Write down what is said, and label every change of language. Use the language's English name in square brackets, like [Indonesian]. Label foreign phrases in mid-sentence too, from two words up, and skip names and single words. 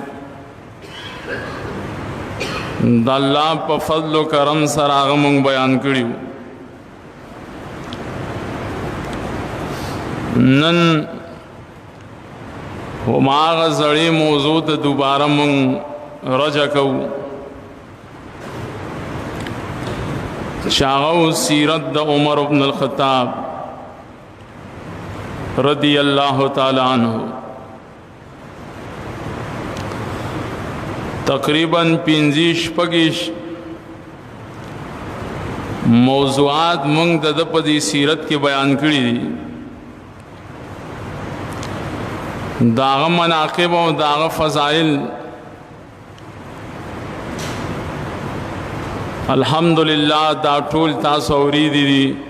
[Pashto] د الله په فضل و کرم سره هغه مونږ بیان کړیو نن هماغه زړې موضوع ته دوباره مونږ رجع کوو شاغو سیرت د عمر بن الخطاب [Arabic] رضی اللہ تعالی عنہ [Pashto] تقریباً 45 موضوعات مونږ د په دې سیرت کې بیان کړی دي داغه مناقب او داغه فضائل الحمدللہ دا ټول تاسو اوریدي دي